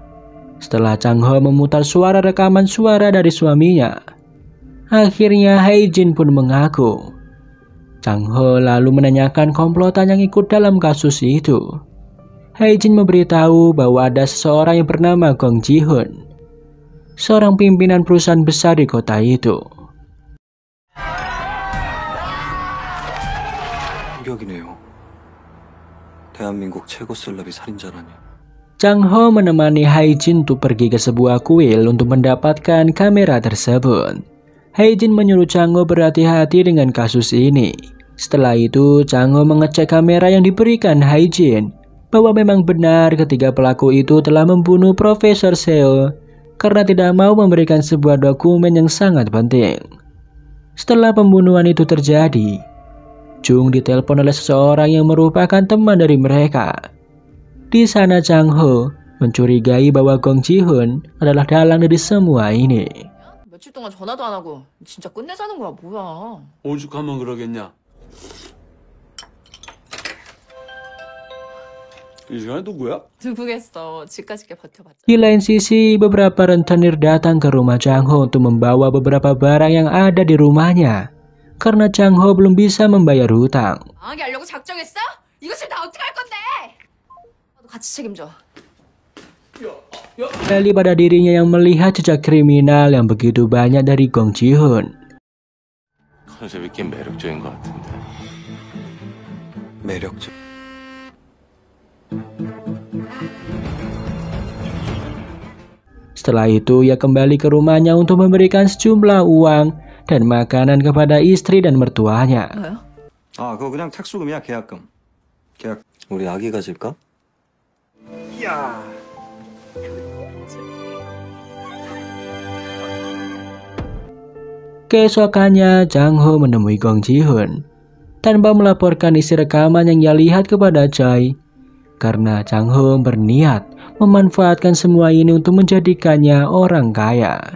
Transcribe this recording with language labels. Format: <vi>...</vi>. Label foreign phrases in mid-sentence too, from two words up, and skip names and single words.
<id>Setelah Chang Ho memutar suara rekaman suara dari suaminya, akhirnya Hai Jin pun mengaku. Chang Ho lalu menanyakan komplotan yang ikut dalam kasus itu. Hai Jin memberitahu bahwa ada seseorang yang bernama Gong Ji-hoon, seorang pimpinan perusahaan besar di kota itu.</id> <ko>충격이네요. 대한민국 최고 셀럽이 살인자라니.</ko> <id>Chang Ho menemani Hai Jin untuk pergi ke sebuah kuil untuk mendapatkan kamera tersebut. Hai Jin menyuruh Chang Ho berhati-hati dengan kasus ini. Setelah itu, Chang Ho mengecek kamera yang diberikan Hai Jin bahwa memang benar ketiga pelaku itu telah membunuh Profesor Seo karena tidak mau memberikan sebuah dokumen yang sangat penting. Setelah pembunuhan itu terjadi, Jung ditelepon oleh seseorang yang merupakan teman dari mereka. Di sana Chang Ho mencurigai bahwa Gong Ji-hoon adalah dalang dari semua ini.</id> <ko>며칠 동안 전화도 안 하고 진짜 끝내자는 거야 뭐야. 오죽하면 그러겠냐? 이 시간에 누구야? 누구겠어. 집까지 버텨봤자.</ko> <id>Di lain sisi, beberapa rentenir datang ke rumah Chang Ho untuk membawa beberapa barang yang ada di rumahnya karena Chang Ho belum bisa membayar hutang.</id> <ko>망하게 하려고 작정했어? 이거 지금 다 어떻게 할 건데? 같이 책임져.</ko> <id>Kembali pada dirinya yang melihat jejak kriminal yang begitu banyak dari Gong Ji-hoon.</id> <ko>컨셉이 꽤 매력적인 것 같은데. 매력적.</ko> <id>Setelah itu ia kembali ke rumahnya untuk memberikan sejumlah uang dan makanan kepada istri dan mertuanya.</id> <ko>뭐요? 아, 그거 그냥 착수금이야, 계약금. 계약. 우리 아기 가질까? 이야.</ko> <id>Keesokannya, Chang Ho menemui Gong Ji-hoon tanpa melaporkan isi rekaman yang ia lihat kepada Choi, karena Chang Ho berniat memanfaatkan semua ini untuk menjadikannya orang kaya.</id>